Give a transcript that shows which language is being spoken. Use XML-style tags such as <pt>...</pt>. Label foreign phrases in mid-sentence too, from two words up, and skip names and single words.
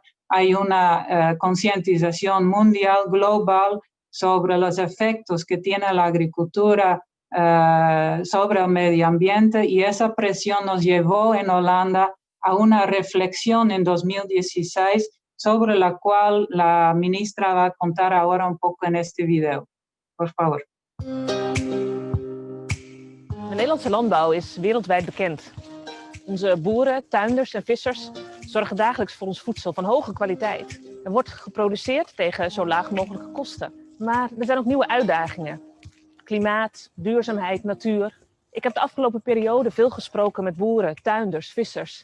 <es>Hay una concientización mundial, global, sobre los efectos que tiene la agricultura sobre el medio ambiente, y esa presión nos llevó en Holanda a una reflexión en 2016 sobre la cual la ministra va a contar ahora un poco en este video. Por favor.</es> <nl>De Nederlandse landbouw is wereldwijd bekend. Onze boeren, tuinders en vissers zorgen dagelijks voor ons voedsel van hoge kwaliteit. Er wordt geproduceerd tegen zo laag mogelijke kosten. Maar er zijn ook nieuwe uitdagingen. Klimaat, duurzaamheid, natuur. Ik heb de afgelopen periode veel gesproken met boeren, tuinders, vissers.</nl>